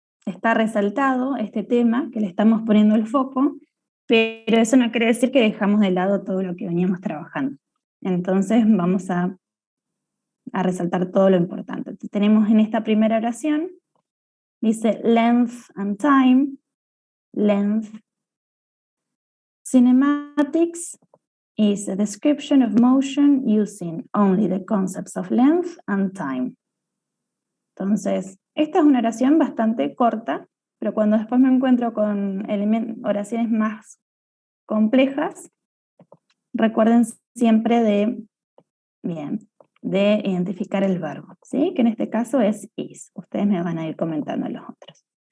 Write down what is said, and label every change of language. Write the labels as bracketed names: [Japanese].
[Spanish] está resaltado este tema, que le estamos poniendo el foco, pero eso no quiere decir que dejamos de lado todo lo que veníamos trabajando. Entonces vamos a resaltar todo lo importante. Entonces, tenemos en esta primera oración, dice [English] length and time, length. Cinematics is a description of motion using only the concepts of length and time. [Spanish] Entonces, esta es una oración bastante corta, pero cuando después me encuentro con oraciones más complejas, recuerden siempre de identificar el verbo, ¿sí? Que en este caso es is. Ustedes me van a ir comentando los otros.